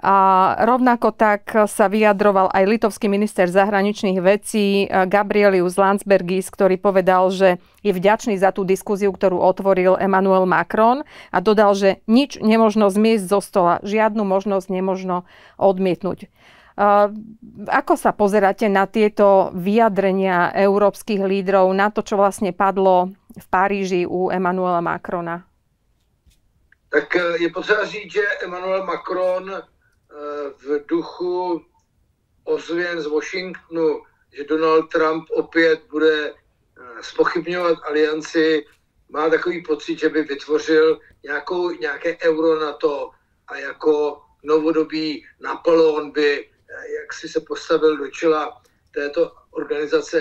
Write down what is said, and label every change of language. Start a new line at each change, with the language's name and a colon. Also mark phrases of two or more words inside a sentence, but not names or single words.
Slovak: A rovnako tak sa vyjadroval aj litovský minister zahraničných vecí Gabrielius Landsbergis, ktorý povedal, že je vďačný za tú diskuziu, ktorú otvoril Emmanuel Macron a dodal, že nič nemožno zmiesť zo stola, žiadnu možnosť nemožno odmietnúť. Ako sa pozeráte na tieto vyjadrenia európskych lídrov, na to, čo vlastne padlo v Paríži u Emmanuela Macrona?
Czech: Tak je potřeba říct, že Emmanuel Macron v duchu ozvěn z Washingtonu, že Donald Trump opět bude zpochybňovat alianci, má takový pocit, že by vytvořil nějaké euro na to a jako novodobý Napoleon by jaksi se postavil do čela této organizace.